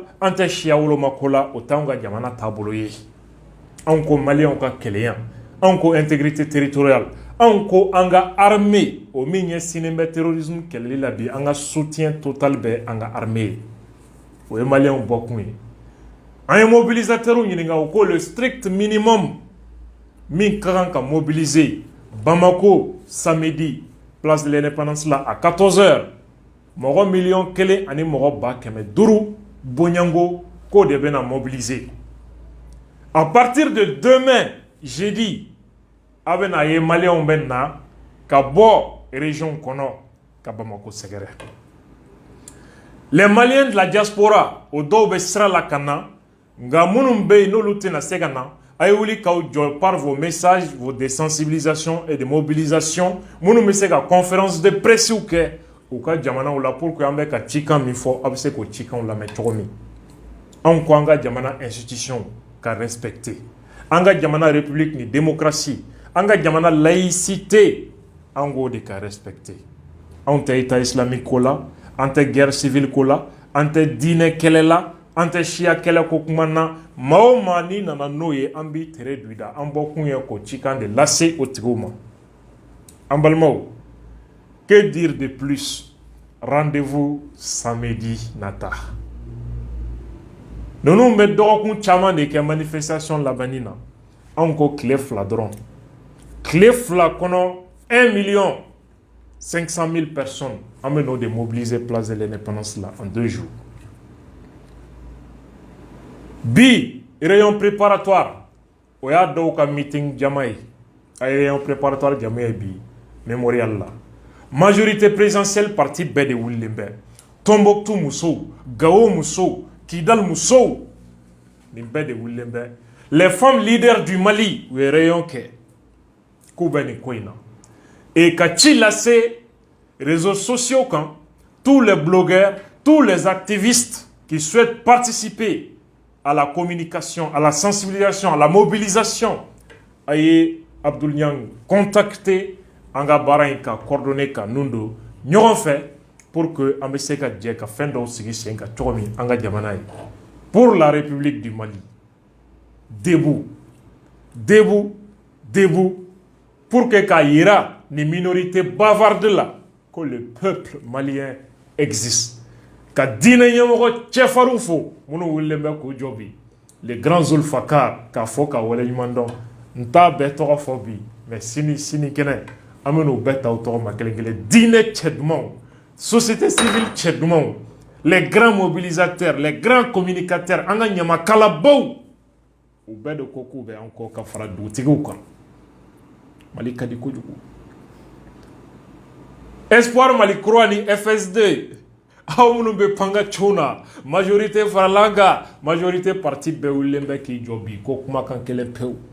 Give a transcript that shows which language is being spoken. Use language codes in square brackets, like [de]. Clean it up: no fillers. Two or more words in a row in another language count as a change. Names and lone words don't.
[bm] an tɛ siya woloma ko la o t'anw ka jamana taabolo ye anw ko maliyɛnw ka kɛlɛya anw ko [fr] intégrité territoriale [bm] anw ko an ka armée o min ɲɛsinnen bɛ terrorisme kɛlɛli la bi an ka [fr] soutien total [bm] bɛ an ka armée ye o ye maliyɛnw bɔkun ye an ye mobilisateurs ɲininka o ko [fr] le strict minimum [bm] min ka kan ka mobiliser Bamako samedi [fr] place de l'indépendance là à 14h [bm] mɔgɔ 1,1 ani mɔgɔ 500,000 Bonyango ko de bɛna mobiliser [fr] à partir de demain jeudi [bm] a bɛna ye maliyɛnw bɛ na ka bɔ région kɔnɔ ka Bamako sɛgɛrɛ [fr] les Maliens de la diaspora [bm] o dɔw bɛ sira la ka na nka minnu bɛ yen n'olu tɛna se ka na a ye wuli k'aw jɔ [fr] par vos messages vos de sensibilisation et de mobilisation [bm] minnu bɛ se ka [fr] conférence de presse [bm] kɛ u ka jamanaw la [fr] pour que [bm] an bɛ ka cikan min fɔ a bɛ se k'o cikanw lamɛn cogo min anw ko an ka jamana institution ka respecter an ka jamana république ni démocratie an ka jamana laïcité an k'o de ka respecter anw tɛ [fr] état islamique [bm] ko la an tɛ [fr] guerre civile [bm] ko la an tɛ diinɛ kɛlɛ la an tɛ siya kɛlɛ ko kuma na maa o maa n'i nana n'o ye an b'i tere du i da an bɔkun ye k'o cikan de lase o tigiw ma an balimaw [fr] que dire de plus rendez-vous samedi [bm] nata ninnu bɛ dɔgɔkun caman de kɛ manifestation labanni na anw ko tile 2 dɔrɔn tile 2 kɔnɔ 1,500,000 personnes an bɛ n'o de mobiliser [fr] place de l'indépendance là en 2 jours [bm] bi [fr] réunion préparatoire [bm] o y'a dɔw ka meeting jama ye a ye [fr] réunion préparatoire [bm] jama ye bi mémorial la [fr] majorité présidentielle [bm] parti bɛɛ de wulilen bɛ Tombouctou musow Gao musow Kidal musow nin bɛɛ de wulilen bɛ [fr] les femmes leaders du Mali [bm] u ye réunion kɛ k'u bɛ nin ko in na et ka ci lase [fr] réseaux sociaux [bm] kan [fr] tous les blogueurs tous les activistes qui souhaitent participer à la communication, à la sensibilisation, à la mobilisation [bm] a ye Abdoul Niang contacté anga bara in ka coordonné ka nundo ɲɔgɔn fɛ [fr] pour que [bm] an bɛ se ka jɛ ka fɛn dɔw sigi sen ka cogo min an ka jamana ye [fr] pour la République du Mali. Debout, debout, debout, pour que [bm] k'a yira ni [fr] minorité bavarde là que le peuple malien existe. [bm] Ka diinɛ ɲɛmɔgɔ cɛfarinw fo minnu wililen bɛ k'u jɔ bi [fr] les grands [bm] Zulfakar k'a fɔ ka waleɲuman dɔn n t'a bɛɛ tɔgɔ fɔ bi mais sini kɛnɛ an bɛ n'o bɛɛ ta o tɔgɔ ma kelen kelen diinɛ cɛ dumanw [fr] société civile [bm] cɛ dumanw [fr] les grands mobilisateurs les grands communicateurs [bm] an ka ɲamakalabaw u bɛɛ de ko k'u bɛ an kɔ ka fara dugutigiw kan Mali ka di kojugu Espoir Mali Kura ni FSD aw minnu bɛ panga cɛw na majorité farala kan majorité parti bɛɛ wililen bɛ k'i jɔ bi ko kumakan kelen pewu